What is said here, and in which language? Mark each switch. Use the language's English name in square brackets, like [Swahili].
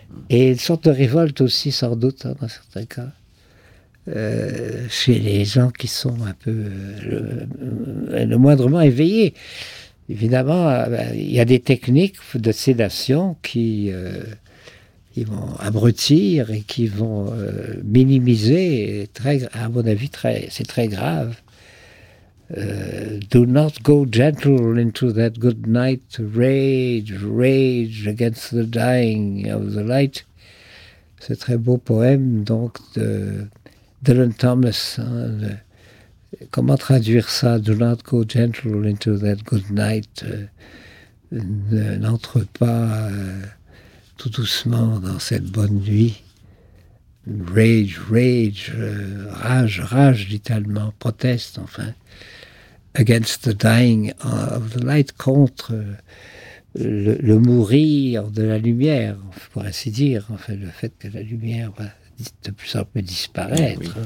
[French] Et une sorte de révolte aussi, sans doute, hein, dans certains cas, chez les gens qui sont un peu le moindrement éveillés. Évidemment, il y a des techniques de sédation qui vont abrutir et qui vont minimiser, c'est très grave. [English] Do not go gentle into that good night, rage against the dying of the light. [French] Ce très beau poème donc de Dylan Thomas. Hein, comment traduire ça? [English] Do not go gentle into that good night. [French] N'entre pas tout doucement dans cette bonne nuit. Rage, littéralement, proteste, enfin. [English] Against the dying of the light, [French] contre le mourir de la lumière, pour ainsi dire, enfin, le fait que la lumière va de plus en plus disparaître.